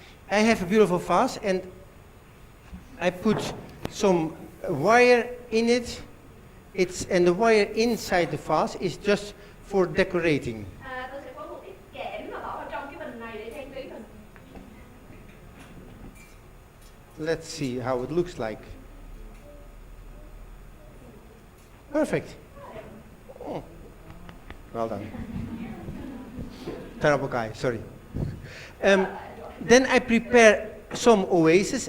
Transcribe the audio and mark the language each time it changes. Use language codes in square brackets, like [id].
[en] I have a beautiful vase and I put some wire in it. And the wire inside the vase is just for decorating. [vi] Tôi sẽ có một ít kẽm mà bỏ vào trong cái bình này để trang trí mình. [en] Let's see how it looks like. Perfect. Oh. Well done. Terrible guy, sorry. Then I prepare some oases.